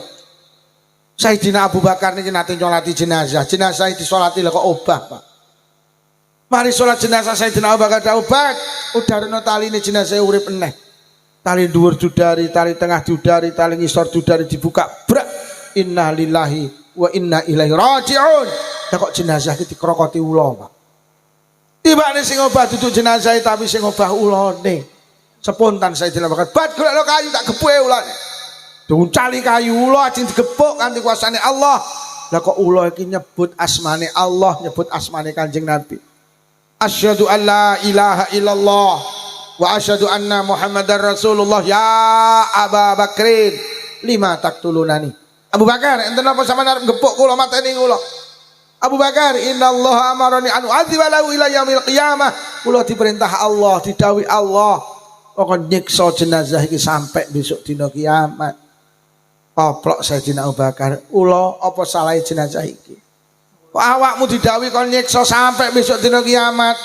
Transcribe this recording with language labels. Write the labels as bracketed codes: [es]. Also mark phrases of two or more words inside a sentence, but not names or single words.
[jv] Sayyidina Abu Bakar niki nate nyolati jenazah. Jenazah disolati lho kok obah, Pak. Mari sholat jenazah Sayyidina Abu Bakar obat. Udarana taline jenazah urip eneh. Tali dhuwur dudari, tali tengah dudari, tali ngisor dudari dibuka. Brak. [ar] إنا لله وإنا إليه راجعون. [jv] Lah kok jenazah iki dikrokoti ula, Pak. Tibane sing obah duduk jenazah tapi sing obah ulane. Spontan Sayyidina Abu Bakar, "Bat golek kayu tak gepuke ulane." Diuncali kayu ula ajeng digepuk kanthi kuasane Allah. Lah kok ula iki nyebut asmane Allah, nyebut asmane Kanjeng Nabi. [ar] أشهد أن لا إله إلا الله وأشهد أن محمدا رسول الله. يا أبا بكر لم تقتلني. Abu Bakar, [jv] enten apa sampean arep gepuk kula mateni kula? [ar] أبا بكر إن الله أمرني أن أعذب له إلى يوم القيامة. [jv] Kula diperintah Allah, didhawuhi Allah, kok nyiksa jenazah iki sampai besok dina kiamat. Koplok Sayyidina Abu Bakar, "Ula apa salahe jenazah iki? Kok awakmu didhawuhi kon nyiksa sampai besok dina kiamat?"